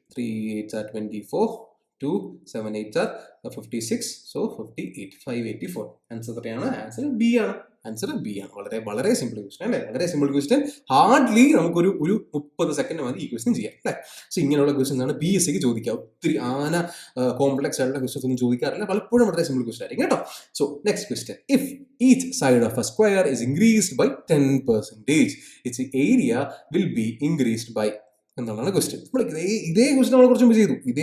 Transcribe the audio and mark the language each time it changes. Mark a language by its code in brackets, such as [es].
[en] 3 8s are 24. 2 7 8s are 56. So 58. 584. [ml] Answer എത്രയാണ്? Answer B ആണ്. വളരെ സിമ്പിൾ ക്വസ്റ്റൻ അല്ലേ? വളരെ സിമ്പിൾ ക്വസ്റ്റൻ. ഹാർഡ്ലി നമുക്കൊരു 30 സെക്കൻഡ് മതി ഈ ക്വസ്റ്റൻ ചെയ്യാം അല്ലേ? സോ ഇങ്ങനെയുള്ള ക്വസ്റ്റൻസ് ആണ് PSCക്ക് ചോദിക്കുക. ഒത്തിരി കോംപ്ലക്സ് ആയിട്ടുള്ള ക്വസ്റ്റൻസ് ഒന്നും ചോദിക്കാറില്ല. പലപ്പോഴും വളരെ സിമ്പിൾ ക്വസ്റ്റൻ ആയിരിക്കും കേട്ടോ. So next question. [en] if each side of a square is increased by 10%, its area will be increased by [ml] എന്നുള്ളതാണ് ക്വസ്റ്റ്യൻ. നമ്മൾ ഇതേ ക്വസ്റ്റ്യൻ നമ്മൾ കുറച്ച് മുമ്പ് ചെയ്തു.